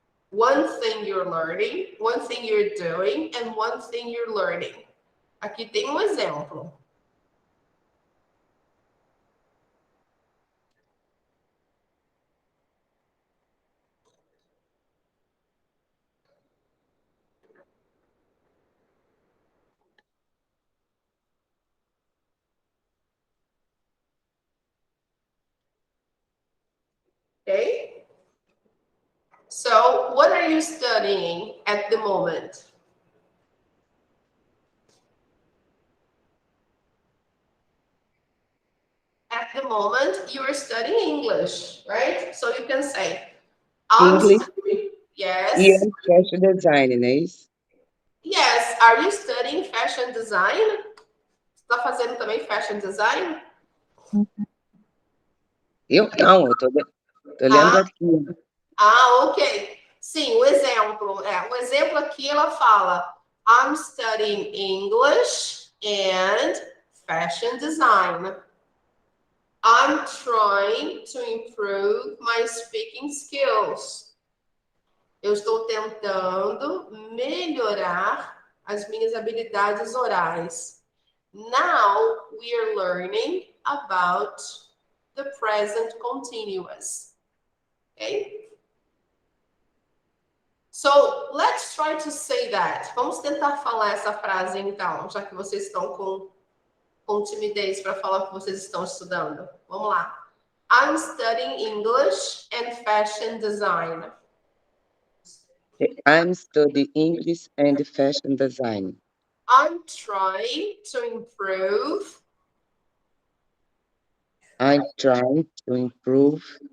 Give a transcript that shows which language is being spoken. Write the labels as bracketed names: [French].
[English] One thing you're learning, one thing you're doing, and one thing you're learning. [Portuguese] Aqui tem um exemplo. [English] Okay? So, what are you studying at the moment? At the moment, you are studying English, right? So you can say, I'm English studying, [Portuguese] e [English] yes. [Portuguese] fashion design, não é isso? [English] Yes, are you studying fashion design? [Portuguese] Está fazendo também fashion design? Eu não, tô lendo aqui. Ok. Sim, o exemplo. O exemplo aqui ela fala: [English] I'm studying English and fashion design. I'm trying to improve my speaking skills. [Portuguese] Eu estou tentando melhorar as minhas habilidades orais. [English] Now we are learning about the present continuous. Okay? So, let's try to say that. [Portuguese] Vamos tentar falar essa frase então, já que vocês estão com timidez para falar o que vocês estão estudando. Vamos lá. [English] I'm studying English and fashion design. I'm studying English and fashion design. I'm trying to improve I'm trying to improve